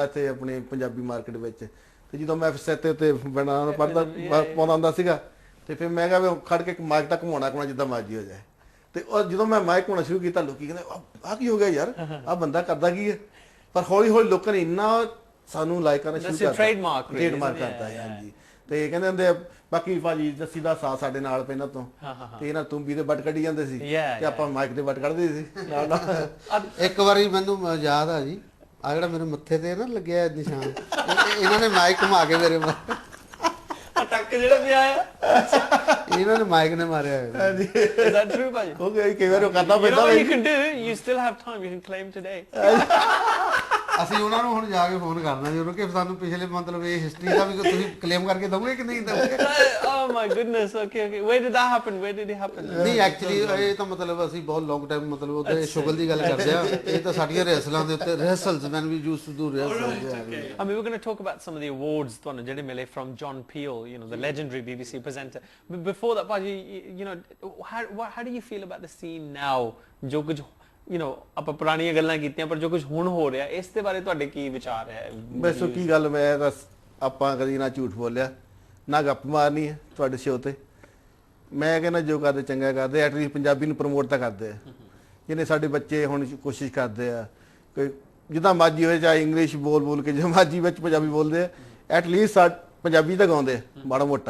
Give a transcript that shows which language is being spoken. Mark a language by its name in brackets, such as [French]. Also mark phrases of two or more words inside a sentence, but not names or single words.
[Punjabi] ਇੱਥੇ ਆਪਣੇ ਪੰਜਾਬੀ ਮਾਰਕੀਟ ਵਿੱਚ ਤੇ ਜਦੋਂ ਮੈਂ ਸੈੱਟ ਤੇ ਬਣਾਉਣਾ ਪਾਉਂਦਾ ਹੁੰਦਾ ਸੀਗਾ ਤੇ ਫਿਰ ਮੈਂ ਕਿਹਾ ਵੀ ਖੜ ਕੇ ਮਾਈਕ ਤੱਕ ਘੁਮਾਉਣਾ ਜਿੱਦਾਂ ਮਰਜ਼ੀ ਹੋ ਜਾਏ ਤੇ ਉਹ ਜਦੋਂ ਮੈਂ ਮਾਈਕ ਘੁਮਾਉਣਾ ਸ਼ੁਰੂ ਕੀਤਾ ਲੋਕੀ ਕਹਿੰਦੇ ਆਹ ਕੀ ਹੋ ਗਿਆ ਯਾਰ ਆਹ ਬੰਦਾ ਕਰਦਾ ਕੀ ਹੈ ਪਰ ਹੌਲੀ ਹੌਲੀ ਲੋਕਾਂ ਨੇ ਇੰਨਾ ਸਾਨੂੰ ਲਾਈਕ ਕਰਨਾ ਸ਼ੁਰੂ ਕਰਤਾ ਟ੍ਰੇਡਮਾਰਕ ਕਰਤਾ ਹਾਂਜੀ ਤੇ ਕਹਿੰਦੇ ਹੁੰਦੇ ਬਾਕੀ ਭਾਜੀ ਜੱਸੀ ਦਾ ਸਾਥ ਸਾਡੇ ਨਾਲ ਪਹਿਲਾਂ ਤੋਂ ਤੇ ਇਹਨਾਂ ਤੂੰ ਵੀ ਦੇ ਵੱਟ ਕੱਢੀ ਜਾਂਦੇ ਸੀ ਤੇ ਆਪਾਂ ਮਾਈਕ ਦੇ ਵੱਟ ਕੱਢਦੇ ਸੀ ਇੱਕ ਵਾਰੀ ਮੈਨੂੰ ਯਾਦ ਆ ਜੀ ਆ ਜਿਹੜਾ ਮੇਰੇ ਮੱਥੇ ਤੇ ਨਾ ਲੱਗਿਆ ਨਿਸ਼ਾਨ ਇਹਨਾਂ ਨੇ ਮਾਈਕ ਘੁਮਾ ਕੇ ਮੇਰੇ ਟੱਕ ਜਿਹੜਾ ਪਿਆ ਆ ਇਹਨਾਂ ਨੇ ਮਾਈਕ ਨੇ ਮਾਰਿਆ ਹੈ ਜੀ [English] is that true [Punjabi] ਭਾਜੀ ਓਕੇ ਕਈ ਵਾਰ ਉਹ ਕਰਨਾ ਪੈਂਦਾ [English] you can do you still have time you can claim today [Punjabi] ਅਸੀਂ ਉਹਨਾਂ ਨੂੰ ਹੁਣ ਜਾ ਕੇ ਫੋਨ ਕਰਨਾ ਜੀ ਉਹਨੂੰ ਕਿ ਸਾਨੂੰ ਪਿਛਲੇ ਮਤਲਬ ਇਹ ਹਿਸਟਰੀ ਦਾ ਵੀ ਤੁਸੀਂ ਕਲੇਮ ਕਰਕੇ ਦਵੋਗੇ ਕਿ ਨਹੀਂ ਦਵੋਗੇ। [English] Oh my goodness, okay, okay. Where did that happen? Where did it happen? [Punjabi] ਨਹੀਂ ਐਕਚੁਅਲੀ ਇਹ ਤਾਂ ਮਤਲਬ ਅਸੀਂ ਬਹੁਤ [English] long time [Punjabi] ਮਤਲਬ ਉਹਦੇ ਸ਼ੁਗਲ ਦੀ ਗੱਲ ਕਰਦੇ ਆ। ਇਹ ਤਾਂ ਸਾਡੀਆਂ ਰਿਹਰਸਲਾਂ ਦੇ ਉੱਤੇ ਰਿਹਰਸਲਸ [English] when we used to do rehearsals. I mean, we're going to talk about some of the awards [Punjabi] ਤੁਹਾਨੂੰ ਜਿਹੜੇ ਮਿਲੇ [English] from John Peel, you know, the legendary BBC presenter. But before that, Paji, you know, how do you feel about the scene now? [Punjabi] ਜੋ ਕੁਝ [English] you know [Punjabi] ਆਪਾਂ ਪੁਰਾਣੀਆਂ ਗੱਲਾਂ ਕੀਤੀਆਂ ਪਰ ਜੋ ਕੁਝ ਹੁਣ ਹੋ ਰਿਹਾ ਇਸ ਦੇ ਬਾਰੇ ਤੁਹਾਡੇ ਕੀ ਵਿਚਾਰ ਹੈ? ਬਸ ਕੀ ਗੱਲ, ਮੈਂ ਤਾਂ ਆਪਾਂ ਕਦੀ ਨਾ ਝੂਠ ਬੋਲਿਆ ਨਾ ਗੱਪ ਮਾਰਨੀ ਹੈ ਤੁਹਾਡੇ ਸ਼ੋਅ ਤੇ। ਮੈਂ ਕਹਿੰਦਾ ਜੋ ਕਰਦੇ ਚੰਗਾ ਕਰਦੇ, ਐਟਲੀਸਟ ਪੰਜਾਬੀ ਨੂੰ ਪ੍ਰਮੋਟ ਤਾਂ ਕਰਦੇ ਆ। ਜਿਹਨੇ ਸਾਡੇ ਬੱਚੇ ਹੁਣ ਕੋਸ਼ਿਸ਼ ਕਰਦੇ ਆ ਕੋਈ ਜਿੱਦਾਂ ਮਰਜ਼ੀ ਹੋਏ, ਚਾਹੇ ਇੰਗਲਿਸ਼ ਬੋਲ ਕੇ ਜੋ ਮਰਜ਼ੀ ਵਿੱਚ ਪੰਜਾਬੀ ਬੋਲਦੇ ਆ, ਐਟਲੀਸਟ ਪੰਜਾਬੀ ਤਾਂ ਗਾਉਂਦੇ ਆ ਮਾੜਾ ਮੋਟਾ।